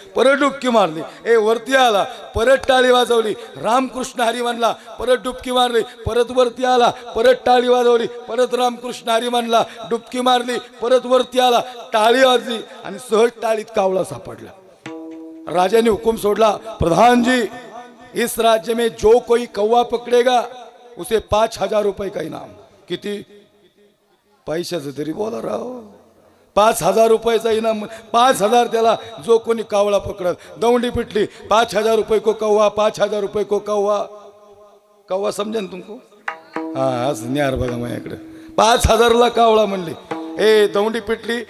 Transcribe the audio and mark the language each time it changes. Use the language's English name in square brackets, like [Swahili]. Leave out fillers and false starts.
[Marathi] परत डुबकी मारली, ए वरती आला, परत टाळी वाजवली. रामकृष्ण हरी म्हणला, परत डुबकी मारली, परत वरती आला, परत टाळी वाजवली, परत रामकृष्ण हरी म्हणला, डुबकी मारली, परत वरती आला, टाळी वाजली आणि सहज टाळीत कावळा सापडला. राजाने हुकुम सोडला, [Hindi] प्रधान जी इस राज्य में जो कोई कौवा पकड़ेगा उसे 5,000 रुपए का इनाम. [Marathi] किती पैशाचं तरी बोला राव. 5,000 रुपयाचा इनाम. 5,000 त्याला जो कोणी कावळा पकडल. दौंडी पिटली, [Hindi] 5,000 रुपये को कौवा, 5,000 रुपये को कौवा. कौवा समजा ना तुमको? [Marathi] हा असं न्यार बघा माझ्याकडे. 5,000ला कावळा म्हणली. ए दौंडी पिटली.